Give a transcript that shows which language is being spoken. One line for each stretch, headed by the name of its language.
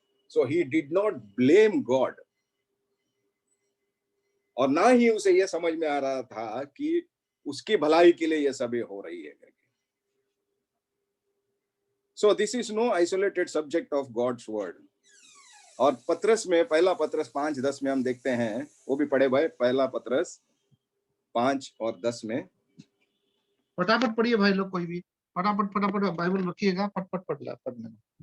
English: So he did not blame God,
Hindi: और ना ही उसे यह समझ में आ रहा था कि उसकी भलाई के लिए यह सभी हो रही है करके।
English: So this is no isolated subject of God's word.
Hindi: और पत्रस में, पहला पत्रस 5:10 में हम देखते हैं, वो भी पढ़े भाई, पहला पत्रस 5 और 10 में। फटाफट पढ़िए भाई लोग, कोई भी फटाफट बाइबल रखिएगा, फटफट पढ़ना।